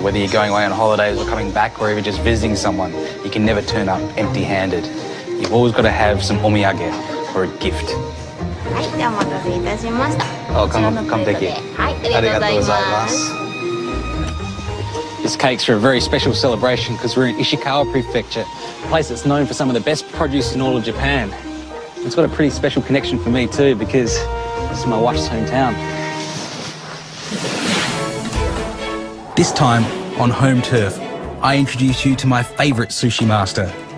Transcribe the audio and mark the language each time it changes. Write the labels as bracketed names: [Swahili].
[English] Whether you're going away on holidays or coming back or even just visiting someone, you can never turn up empty-handed. You've always got to have some omiyage or a gift. [Japanese] はい、ではお待たせいたしました。 Oh,完璧。はい、ありがとうございます。 [English] This cake's for a very special celebration because we're in Ishikawa Prefecture, a place that's known for some of the best produce in all of Japan. It's got a pretty special connection for me too because this is my wife's hometown. This time, on home turf, I introduce you to my favourite sushi master.